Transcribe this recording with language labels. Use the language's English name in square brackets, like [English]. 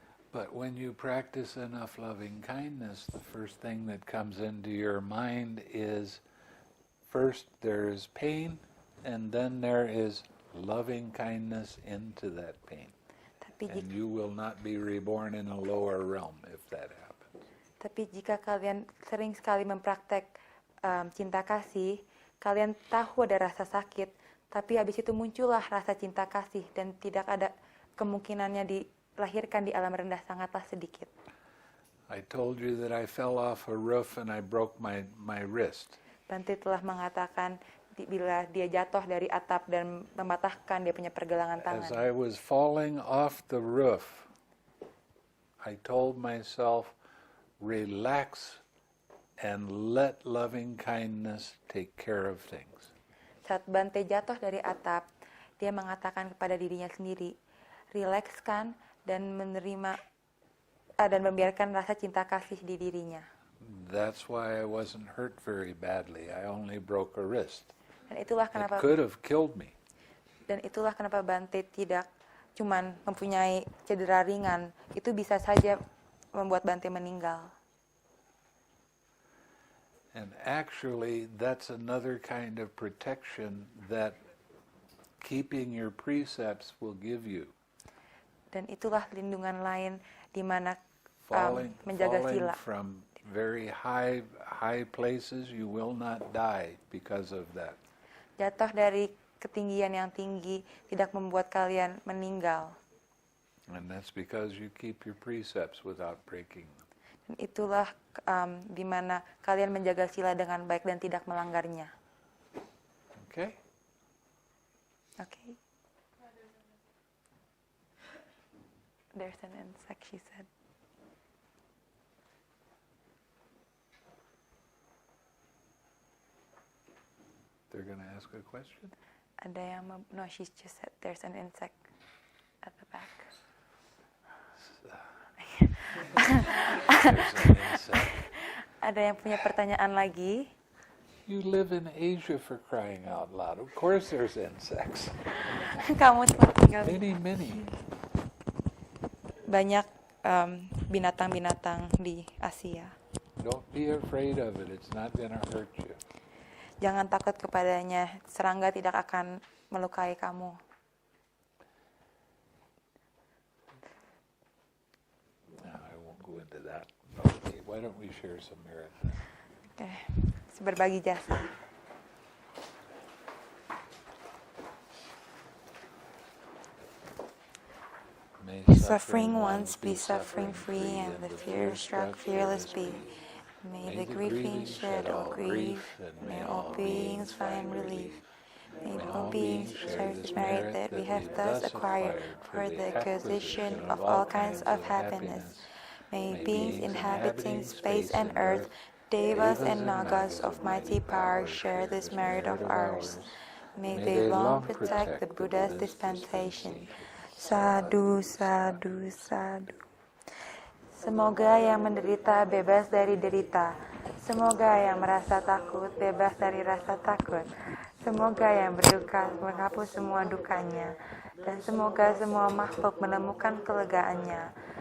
[English] But when you practice enough loving kindness, the first thing that comes into your mind is, first there is pain, and then there is loving kindness into that pain. And you will not be reborn in a lower realm if that happens. [Indonesian] Tapi jika kalian sering sekali mempraktek cinta kasih, kalian tahu ada rasa sakit, tapi habis itu muncullah rasa cinta kasih dan tidak ada kemungkinannya dilahirkan di alam rendah, sangatlah sedikit. [English] I told you that I fell off a roof and I broke my wrist. [Indonesian] Bante telah mengatakan bila dia jatuh dari atap dan mematahkan dia punya pergelangan tangan. [English] As I was falling off the roof, I told myself, relax and let loving kindness take care of things. [Indonesian] Saat Bante jatuh dari atap, dia mengatakan kepada dirinya sendiri, rilekskan dan menerima dan membiarkan rasa cinta kasih di dirinya. [English] That's why I wasn't hurt very badly. I only broke a wrist. [Indonesian] Dan itulah [English] It [Indonesian] kenapa [English] could have killed me. [Indonesian] Dan itulah kenapa Bante tidak cuman mempunyai cedera ringan, itu bisa saja membuat Bante meninggal. [English] And actually, that's another kind of protection that keeping your precepts will give you. [Indonesian] Dan itulah lindungan lain di mana menjaga [English] Falling [Indonesian] sila. [English] from very high places, you will not die because of that. [Indonesian] Jatuh dari ketinggian yang tinggi tidak membuat kalian meninggal. [English] And that's because you keep your precepts without breaking them. [Indonesian] Dan itulah di mana kalian menjaga sila dengan baik dan tidak melanggarnya. [English] Okay? Okay. There's an insect, she said. They're going to ask a question? [Indonesian] Ada yang [English] no, she just said there's an insect at the back. There's an insect. [Indonesian] Ada yang punya pertanyaan lagi? [English] You live in Asia, for crying out loud. Of course there's insects. [Indonesian] Kamu telah tinggal [English] Many. [Indonesian] banyak binatang-binatang di Asia. [English] Don't be afraid of it. It's not going to hurt you. [Indonesian] Jangan takut kepadanya, serangga tidak akan melukai kamu. [English] No, I won't go into that. Okay, why don't we share some merit then? [Indonesian] Oke, berbagi jasa. [English] May Suffering ones be suffering free, and the fear-struck fearless be. May the grieving shed all grief, and may all beings find relief. May all beings share this merit that we have thus acquired for the acquisition of all kinds of happiness. May beings inhabiting space and earth, devas and nagas of mighty power share this merit of ours. May they long protect the Buddha's dispensation. Sadhu, sadhu, sadhu. [Indonesian] Semoga yang menderita bebas dari derita. Semoga yang merasa takut bebas dari rasa takut. Semoga yang berduka menghapus semua dukanya. Dan semoga semua makhluk menemukan kelegaannya.